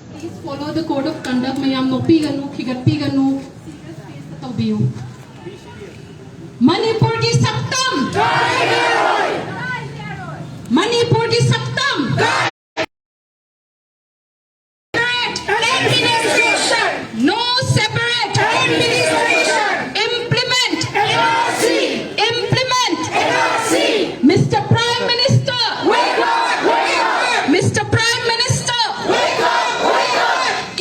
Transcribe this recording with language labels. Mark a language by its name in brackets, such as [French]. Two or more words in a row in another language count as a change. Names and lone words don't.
[English] Please follow the code of conduct. [Manipuri] Mayam nopi ganu, khigatpi ganu. Manipur ki saktam. Manipur ki saktam. [English] No separate administration. Implement NRC. Implement NRC. Mr. Prime Minister, wake up, wake up. Mr. Prime Minister, wake up, wake up.